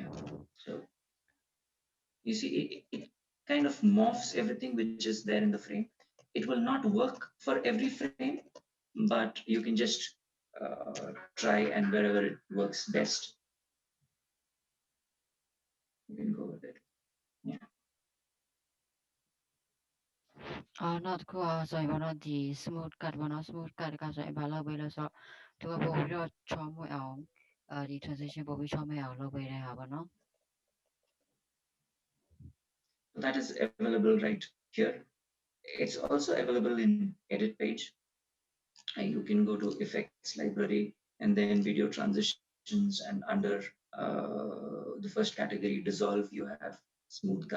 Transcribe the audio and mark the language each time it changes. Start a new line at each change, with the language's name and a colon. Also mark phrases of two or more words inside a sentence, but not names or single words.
English: So you see, it kind of morphs everything which is there in the frame. It will not work for every frame, but you can just try, and wherever it works best, you can go with it. Yeah.
Burmese: နောက်တစ်ခုကဆိုရင်ပေါ့နော်ဒီ
English: smooth cut
Burmese: ပေါ့နော်
English: smooth cut
Burmese: ကဆိုရင်ဘာလုပ်ပေးလဲဆိုတော့သူကပို့ပြီးတော့ချောမွေ့အောင်ဒီ transition ပို့ပြီးချောမွေ့အောင်လုပ်ပေးတဲ့ဟာပေါ့နော်
English: So that is available right here. It's also available in edit page. You can go to effects library and then video transitions, and under the first category dissolve you have smooth cut.